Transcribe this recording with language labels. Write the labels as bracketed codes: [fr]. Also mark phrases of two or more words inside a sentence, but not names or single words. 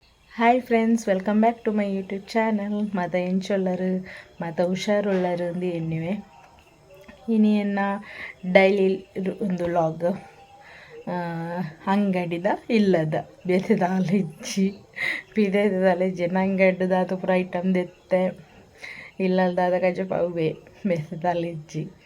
[en] Hi friends, welcome back to my YouTube channel. [tcy] ಮತ ಎಂಚೊಲ್ಲರು ಮತ ಹುಷಾರುಳ್ಳರು ಅಂದು ಎನ್ನಿವೆ ಇನಿ ಎನ್ನ ಡೈಲಿ ಒಂದು ಲಾಗ್ ಅಂಗಡಿದ ಇಲ್ಲದ ಬೆತೆದಾಲೆಜ್ಜಿ ಪಿದೆದಾಲೆಜ್ಜಿ ಅಂಗಡಿದ ಅದು ಪೂರ ಐಟಮ್ ದೆತ್ತೆ ಇಲ್ಲದಾದ ಕಜ ಪೌವೆ ಬೆತೆದಾಲೆಜ್ಜಿ